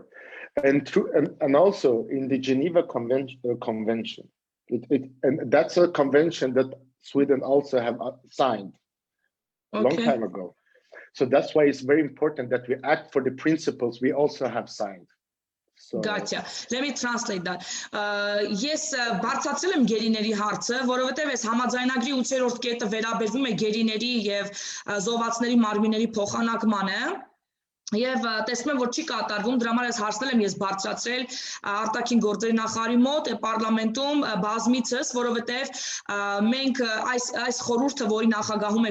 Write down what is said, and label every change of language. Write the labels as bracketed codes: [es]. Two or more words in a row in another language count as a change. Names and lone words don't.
[en] And also in the Geneva Convention, and that's a convention that Sweden also have signed a long time ago. So that's why it's very important that we act for the principles we also have signed. So, Gotcha. Let me translate that. [hy] Ես բարձրացրել եմ գերիների հարցը, որովհետև այս համաձայնագրի 8-րդ կետը վերաբերվում է գերիների եւ զոհվածների մարմինների փոխանակմանը, Եվ տեսնում եմ, որ չի կատարվում, դրա համար ես հարցնել եմ, ես բարձրացրել արտաքին գործերի նախարարի մոտ, պարլամենտում բազմիցս, որովհետև մենք այս խորհուրդը, որի նախագահում է